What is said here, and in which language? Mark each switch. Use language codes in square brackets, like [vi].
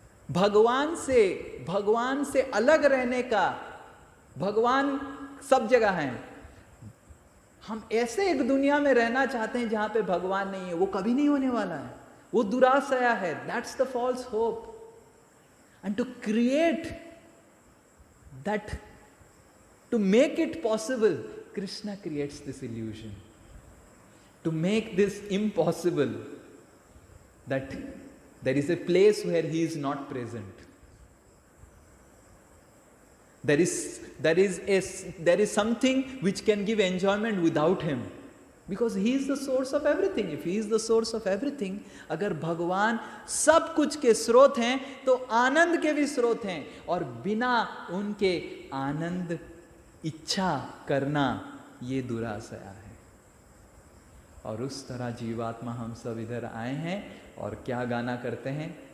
[hi] भगवान से अलग रहने का, भगवान सब जगह है, हम ऐसे एक दुनिया में रहना चाहते हैं जहां पे भगवान नहीं है। वो कभी नहीं होने वाला है, वो दुराशया है। [en] That's the false hope. And to create that, to make it possible, Krishna creates this illusion. To make this impossible, that there is a place where he is not present. There is something which can give enjoyment without him. Because he is the source of everything. If he is the source of everything, [hi] अगर भगवान सब कुछ के स्रोत हैं तो आनंद के भी स्रोत हैं, और बिना उनके आनंद इच्छा करना ये दुराशया है। और उस तरह जीवात्मा हम सब इधर आए हैं और क्या गाना करते हैं?